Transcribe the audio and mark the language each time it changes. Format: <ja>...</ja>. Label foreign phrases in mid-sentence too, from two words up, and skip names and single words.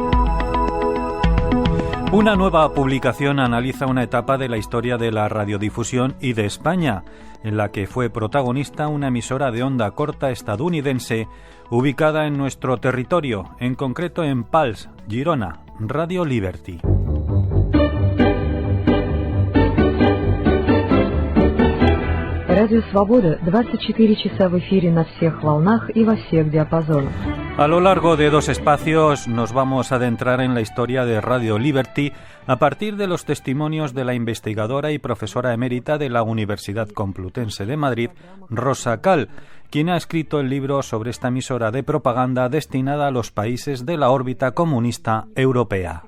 <es>Una nueva publicación analiza una etapa de la historia de la radiodifusión y de España, en la que fue protagonista una emisora de onda corta estadounidense ubicada en nuestro territorio, en concreto en Pals, Girona, Radio Liberty.</es> <ru>Радио Свобода 24 часа в эфире на всех волнах и во всех диапазонах.</ru> <es>A lo largo de dos espacios nos vamos a adentrar en la historia de Radio Liberty a partir de los testimonios de la investigadora y profesora emérita de la Universidad Complutense de Madrid, Rosa Cal, quien ha escrito el libro sobre esta emisora de propaganda destinada a los países de la órbita comunista europea.</es>